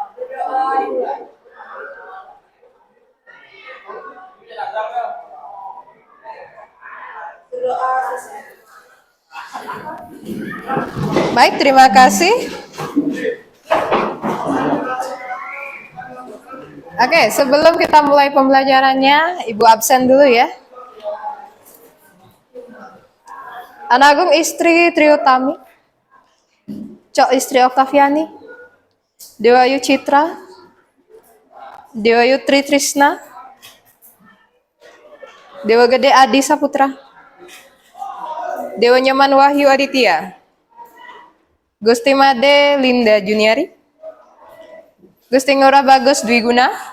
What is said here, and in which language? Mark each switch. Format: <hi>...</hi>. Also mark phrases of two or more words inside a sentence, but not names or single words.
<id>Berdoa dimulai. Berdoa selesai. Baik, terima kasih. Oke, sebelum kita mulai pembelajarannya, Ibu absen dulu ya. Anagung istri Triutami, Cok istri Oktaviani, Dewayu Citra, Dewayu Tri Trisna, Dewa Gede Adi Saputra, Dewa Nyaman Wahyu Aditya, Gusti Made Linda Juniari, Gusti Ngurah Bagus Dwi Guna,</id>